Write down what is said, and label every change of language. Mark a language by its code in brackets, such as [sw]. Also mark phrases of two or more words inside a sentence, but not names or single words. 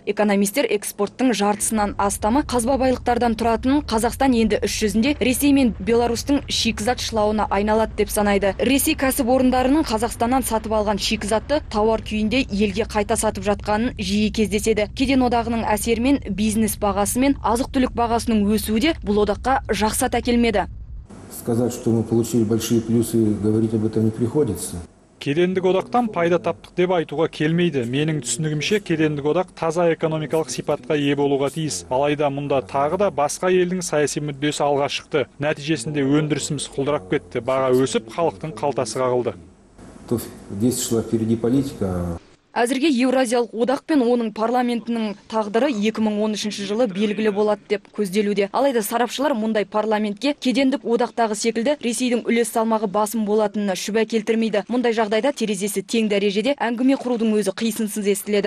[kk] Экономистер экспорттың жартысынан астамы қазба байлықтардан тұратын Қазақстан енді іс жүзінде Ресей мен Беларусьтың шикізат шылауына айналады деп санайды. Ресей кәсіпорындарының Қазақстаннан сатып алған шикізатты тауар күйінде елге қайта сатып жатқанын жиі кездеседі. Кеден одағының әсерімен бизнес бағасы мен азық-түлік бағасының өсуі де бұл одаққа жақсат әкелмеді. [ru] Сказать, что мы получили большие плюсы, говорить об этом не приходится. [kk] Кедендік одақтан пайда таптық деп айтуға келмейді. Менің түсінігімше кедендік одақ таза экономикалық сипатқа ие болуға тиіс. Алайда мұнда тағы да басқа елдің саяси мүддесі алға шықты. Нәтижесінде өндірісіміз құлдырап кетті. Баға өсіп, халықтың қалтасы қағылды. [ru] То здесь шла впереди политика. [kk] Әзірге Еуразиялық одақ пен оның парламентінің тағдыры 2013 жылы белгілі болады деп көзделуде. Алайда сарапшылар мұндай парламентке кедендік одақтағы секілді Ресейдің үлес салмағы басым болатынына шүбә келтірмейді. Мұндай жағдайда терезесі тең дәрежеде әңгіме құрудың өзі қисынсыз естіледі.